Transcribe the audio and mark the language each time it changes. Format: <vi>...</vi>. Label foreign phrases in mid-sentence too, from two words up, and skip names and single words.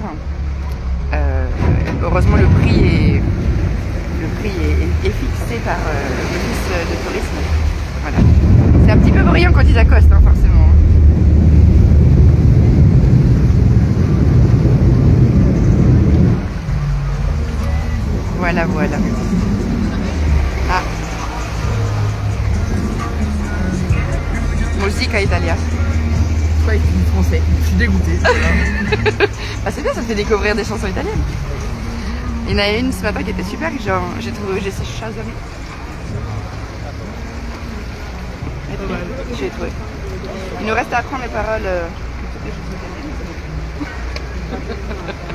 <fr>Heureusement le prix est fixé par l'office de tourisme. Voilà. C'est un petit peu bruyant quand ils accostent, hein, forcément. Voilà. Ah. Musica Italia. Pas avec du français. Je suis dégoûtée. Ah, c'est bien, ça te fait découvrir des chansons italiennes. Il y en a une ce matin qui était super, genre, j'ai chasamé. J'ai trouvé. Il nous reste à apprendre les paroles. Toutes les chansons italiennes.</fr>